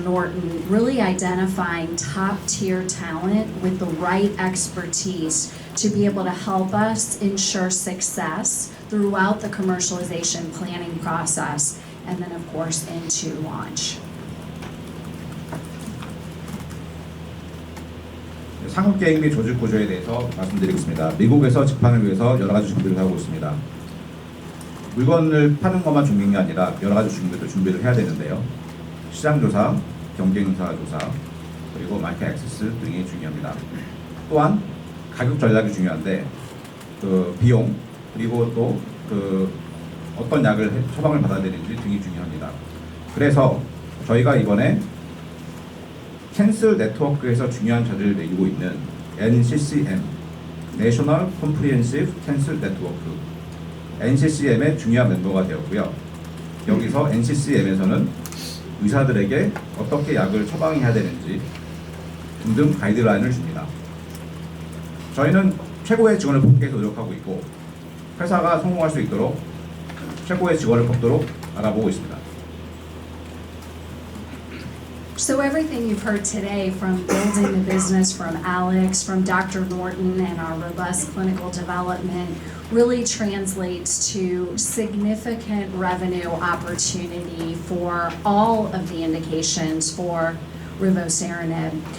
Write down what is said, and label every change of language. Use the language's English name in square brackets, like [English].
[English] Norton, really identifying top-tier talent with the right expertise to be able to help us ensure success throughout the commercialization planning process, and then of course into launch. [Korean] 상업 계획 및 조직 구조에 대해서 말씀드리겠습니다. 미국에서 집판을 위해서 여러 가지 준비를 하고 있습니다. 물건을 파는 것만 중요한 게 아니라 여러 가지 준비를 해야 되는데요. 시장 조사, 경쟁사 조사, 그리고 마켓 액세스 등이 중요합니다. 또한 가격 전략이 중요한데 그 비용, 그리고 또 그 어떤 약을 처방을 받아야 되는지 등이 중요합니다. 그래서 저희가 이번에 캔슬 네트워크에서 중요한 자리를 매기고 있는 NCCM, National Comprehensive Cancer Network, NCCM의 중요한 멤버가 되었고요. 여기서 NCCM에서는 의사들에게 어떻게 약을 처방해야 되는지 등등 가이드라인을 줍니다. 저희는 최고의 직원을 뽑기 위해서 노력하고 있고, 회사가 성공할 수 있도록 최고의 직원을 뽑도록 알아보고 있습니다. [English] So everything you've heard today, from building the business from Alex, from Dr. Norton, and our robust clinical development, really translates to significant revenue opportunity for all of the indications for riboceranib.